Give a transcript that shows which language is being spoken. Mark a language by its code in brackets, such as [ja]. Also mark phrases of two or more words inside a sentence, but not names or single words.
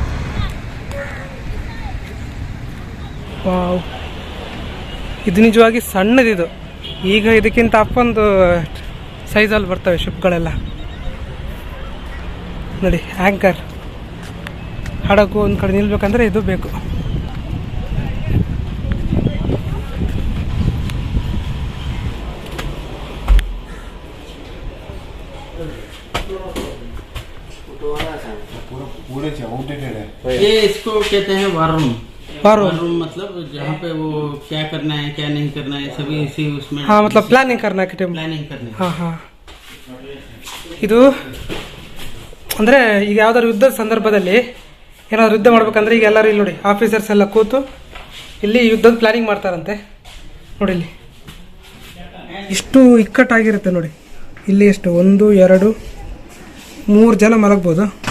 [kn] ವಾವ್, ಇದು ನಿಜವಾಗಿ ಸಣ್ಣದಿದು. ಈಗ ಇದಕ್ಕಿಂತ ಅಪ್ಪೊಂದು ಸೈಜಲ್ಲಿ ಬರ್ತವೆ ಶಿಪ್ಗಳೆಲ್ಲ ನೋಡಿ. ಆ್ಯಂಕರ್ ಹಡಗು ಒಂದು ಕಡೆ ನಿಲ್ಬೇಕಂದ್ರೆ ಇದು ಬೇಕು. [hi] ये इसको कहते हैं [en] war room. war room [hi] मतलब जहाँ पे वो क्या करना है क्या नहीं करना है सभी इसी उसमें. हाँ, मतलब प्लानिंग करना है. प्लानिंग करना. हाँ हाँ. [kn] ಇದು ಅಂದರೆ ಈಗ ಯಾವ್ದಾದ್ರು ಯುದ್ಧದ ಸಂದರ್ಭದಲ್ಲಿ ಏನಾದ್ರು ಯುದ್ಧ ಮಾಡ್ಬೇಕಂದ್ರೆ ಈಗ ಎಲ್ಲರೂ ಇಲ್ಲಿ ನೋಡಿ, ಆಫೀಸರ್ಸ್ ಎಲ್ಲ ಕೂತು ಇಲ್ಲಿ ಯುದ್ಧದ ಪ್ಲಾನಿಂಗ್ ಮಾಡ್ತಾರಂತೆ. ನೋಡಿ ಇಲ್ಲಿ ಇಷ್ಟು ಇಕ್ಕಟ್ಟಾಗಿರುತ್ತೆ ನೋಡಿ. ಇಲ್ಲಿ ಎಷ್ಟು 1, 2, 3 ಜನ ಮಲಗ್ಬೋದು.